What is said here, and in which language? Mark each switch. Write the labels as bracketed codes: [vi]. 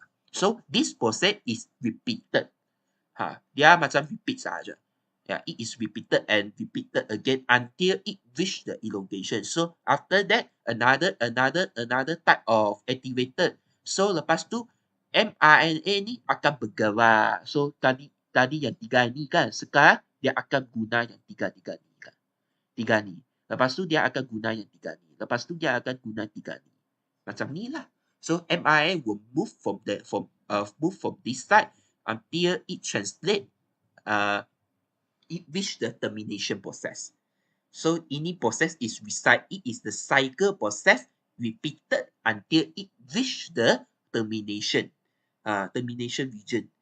[en] So this process is repeated. [ms] Dia macam repeat saja. [en] It is repeated and repeated again until it reach the elongation. So after that, another type of activated. [ms] So lepas tu mRNA ni akan bergerak. So tadi yang 3 ni kan, sekarang dia akan guna yang 3 ni kan. 3 ni. Lepas tu dia akan guna yang 3 ni. Lepas tu dia akan guna 3 ni. Macam ni lah. [en] So mRNA will move from this side until it translate it reach the termination process. So ini process is it is the cycle process repeated until it reach the termination region.